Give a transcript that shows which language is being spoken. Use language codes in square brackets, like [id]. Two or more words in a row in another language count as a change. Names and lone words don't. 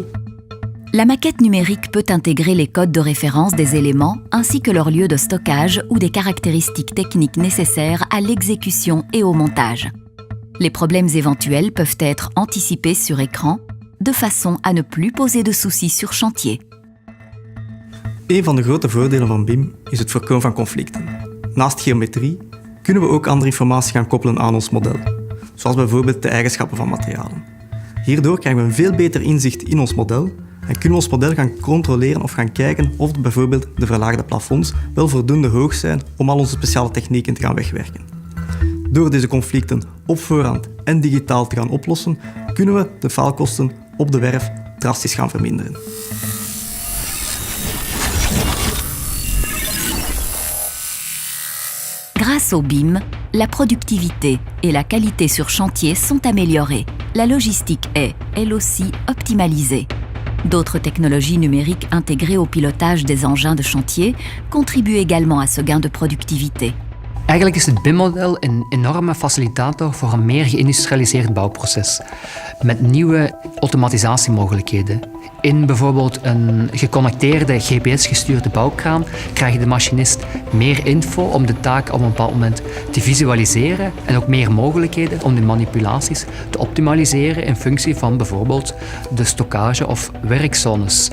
[fr] La maquette numérique peut intégrer les codes de référence des éléments ainsi que leur lieu de stockage ou des caractéristiques techniques nécessaires à l'exécution et au montage. Les problèmes éventuels peuvent être anticipés sur écran de façon à ne plus poser de soucis sur chantier. [nl] Een van de grote voordelen van BIM is het voorkomen van conflicten. Naast geometrie kunnen we ook andere informatie gaan koppelen aan ons model, zoals bijvoorbeeld de eigenschappen van materialen. Hierdoor krijgen we een veel beter inzicht in ons model en kunnen we ons model gaan controleren of gaan kijken of bijvoorbeeld de verlaagde plafonds wel voldoende hoog zijn om al onze speciale technieken te gaan wegwerken. Door deze conflicten op voorhand en digitaal te gaan oplossen, kunnen we de faalkosten op de werf drastisch gaan verminderen. [fr] Grâce au BIM, la productivité et la qualité sur chantier sont améliorées. La logistique est, elle aussi, optimalisée. D'autres technologies numériques intégrées au pilotage des engins de chantier contribuent également à ce gain de productivité. [nl] Eigenlijk is het BIM-model een enorme facilitator voor een meer geïndustrialiseerd bouwproces. Met nieuwe automatisatiemogelijkheden. In bijvoorbeeld een geconnecteerde GPS-gestuurde bouwkraan krijgt de machinist meer info om de taak op een bepaald moment te visualiseren en ook meer mogelijkheden om de manipulaties te optimaliseren in functie van bijvoorbeeld de stockage of werkzones.